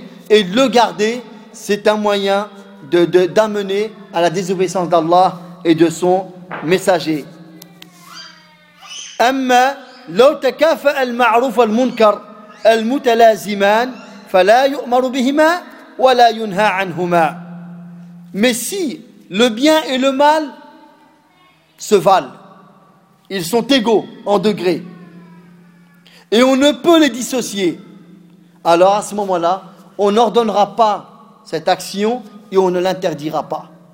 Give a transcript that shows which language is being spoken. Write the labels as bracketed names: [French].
[French] Et le garder, c'est un moyen d'amener à la désobéissance d'Allah et de son messager. [Arabic] أما لو تكافأ المعروف والمنكر المتلازمان فلا يؤمر بهما ولا ينهى عنهما. [French] Mais si le bien et le mal se valent, ils sont égaux en degré, et on ne peut les dissocier, alors à ce moment-là, on n'ordonnera pas cette action et on ne l'interdira pas.